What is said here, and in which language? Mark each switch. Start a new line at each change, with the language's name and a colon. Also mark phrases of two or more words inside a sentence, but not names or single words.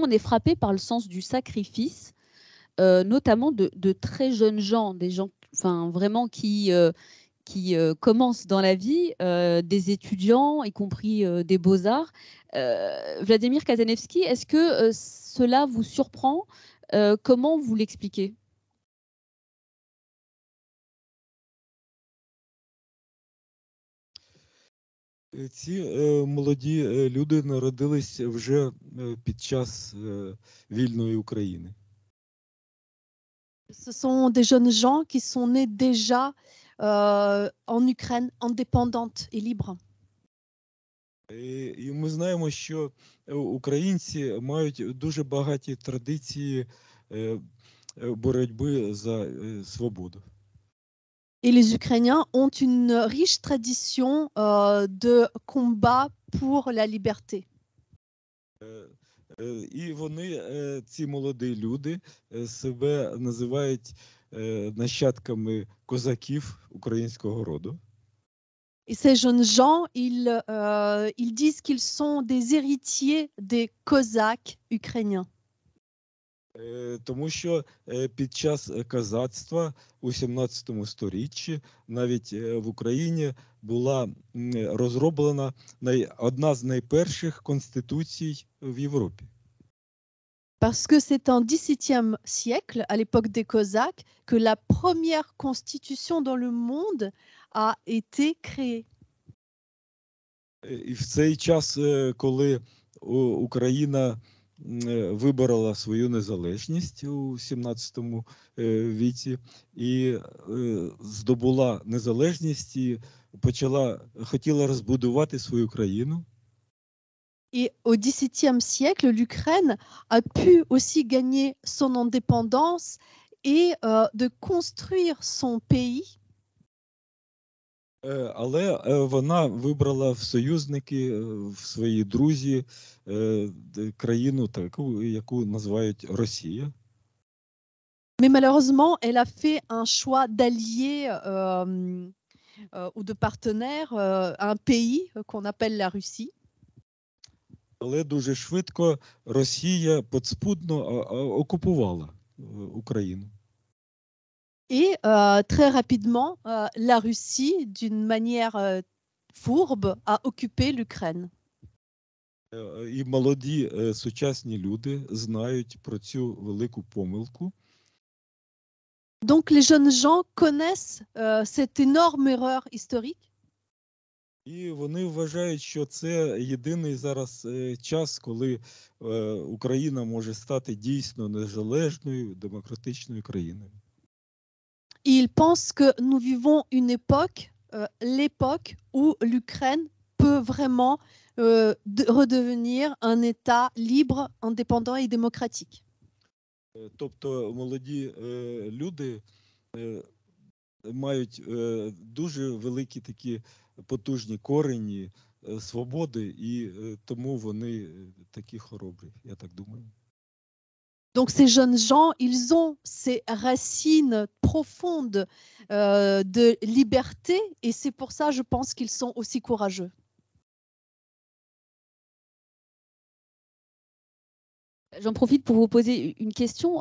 French: On est frappé par le sens du sacrifice, notamment de très jeunes gens, des gens vraiment qui commencent dans la vie, des étudiants, y compris des beaux-arts. Vladimir Kazanevski, est-ce que cela vous surprend? Comment vous l'expliquez?
Ukrainian: Ці молоді люди народились вже під час вільної України.
French: Ce sont des jeunes gens qui sont nés déjà en Ukraine, indépendante et libre.
Ukrainian: І ми знаємо, що українці мають дуже багаті традиції боротьби за свободу.
French: Et les Ukrainiens ont une riche tradition de combat pour la liberté.
Ukrainian: І вони, ці молоді люди, себе називають нащадками козаків українського роду.
French: Et ces jeunes gens, ils disent qu'ils sont des héritiers des Cosaques ukrainiens.
Ukrainian: Тому що під час козацтва у 17 сторіччі навіть в Україні була розроблена одна з найперших конституцій в Європі.
French: Parce que c'est en XVIIe siècle, à l'époque des Cosaques, que la première constitution dans le monde a été créée.
Ukrainian: І в цей час, коли Україна виборола свою незалежність у 17 віці і здобула незалежність і хотіла розбудувати свою країну.
French: Et au XVIIe siècle, l'Ukraine a pu aussi gagner son indépendance et de construire son pays.
Ukrainian: Але вона вибрала в союзники, в свої друзі, країну таку, яку називають Росія.
French: Mais malheureusement, elle a fait un choix d'allier ou de partenaire un pays qu'on appelle la Russie.
Ukrainian: Але дуже швидко Росія підспудно окупувала Україну.
French: Et très rapidement, la Russie, d'une manière fourbe, a occupé l'Ukraine.
Ukrainian: І молоді сучасні люди знають про цю велику помилку.
French: Donc les jeunes gens connaissent cette énorme erreur historique.
Ukrainian: І вони вважають, що це єдиний зараз час, коли Україна може стати дійсно незалежною, демократичною країною.
French: Ils pensent que nous vivons une époque, l'époque où l'Ukraine peut vraiment redevenir un État libre, indépendant et démocratique.
Ukrainian: Тобто молоді люди мають дуже великі такі потужні корені свободи, і тому вони такі хоробрі, я так думаю.
French: Donc ces jeunes gens, ils ont ces racines profondes de liberté et c'est pour ça, je pense, qu'ils sont aussi courageux. J'en profite pour vous poser une question.